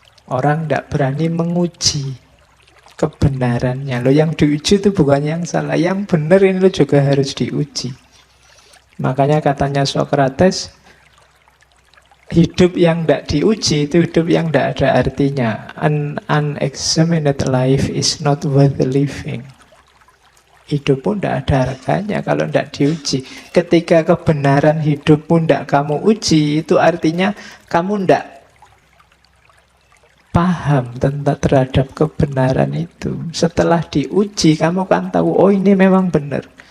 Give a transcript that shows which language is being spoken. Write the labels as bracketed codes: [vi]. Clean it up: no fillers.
[id] Orang tidak berani menguji kebenarannya. Loh, yang diuji itu bukan yang salah, yang benar ini lo juga harus diuji. Makanya katanya Socrates, hidup yang tidak diuji itu hidup yang tidak ada artinya. [en] An unexamined life is not worth living. [id] Hidup pun tidak ada harganya kalau tidak diuji. Ketika kebenaran hidup pun tidak kamu uji, itu artinya kamu tidak paham tentang terhadap kebenaran itu. Setelah diuji, kamu kan tahu, oh ini memang benar.